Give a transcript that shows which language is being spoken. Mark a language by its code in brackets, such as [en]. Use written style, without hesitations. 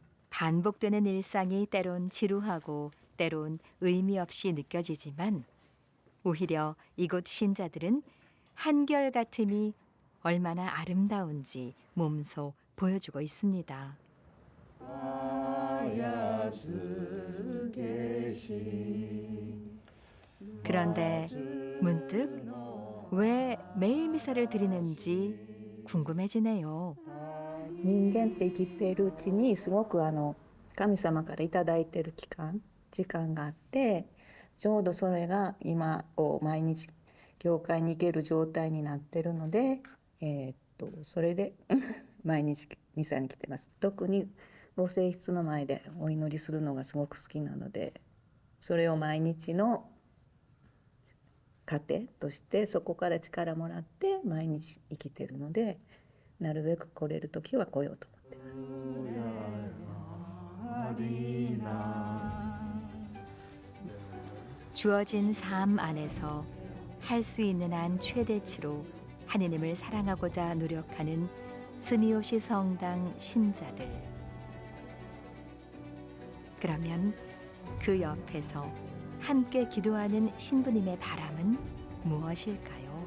[ko] 반복되는 일상이 때론 지루하고 때론 의미 없이 느껴지지만 오히려 이곳 신자들은 한결같음이 얼마나 아름다운지 몸소 보여주고 있습니다. 그런데 문득 왜 매일 미사를 드리는지 궁금해지네요. [ja] 人間って生きているうちにすごく神様からいただいている時間があって、ちょうどそれが今毎日教会に行ける状態になってるので、それで毎日ミサに来てます。特にご聖室の前でお祈りするのがすごく好きなので、それを毎日の糧としてそこから力もらって毎日生きてるので、なるべく来れる時は来ようと思ってます。 [ko] 주어진 삶 안에서 할 수 있는 한 최대치로 하느님을 사랑하고자 노력하는 스미요시 성당 신자들. 그러면 그 옆에서 함께 기도하는 신부님의 바람은 무엇일까요?